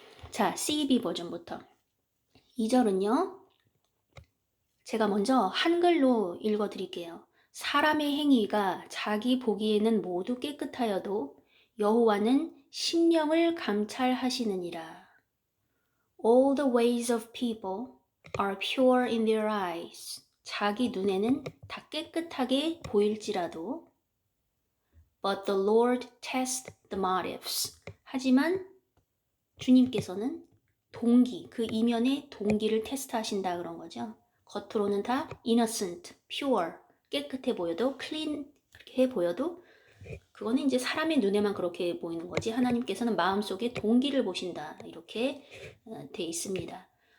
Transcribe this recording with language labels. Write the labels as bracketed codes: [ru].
[ko] 자, CEB 버전부터. 2절은요. 제가 먼저 한글로 읽어드릴게요. 사람의 행위가 자기 보기에는 모두 깨끗하여도 여호와는 심령을 감찰하시느니라. [en] All the ways of people are pure in their eyes. [ko] 자기 눈에는 다 깨끗하게 보일지라도 [en] But the Lord tests the motives. [ko] 하지만 주님께서는 동기, 그 이면의 동기를 테스트하신다 그런 거죠. 겉으로는 다 innocent, pure, 깨끗해 보여도 clean해 보여도 그거는 이제 사람의 눈에만 그렇게 보이는 거지 하나님께서는 마음속에 동기를 보신다 이렇게 돼 있습니다.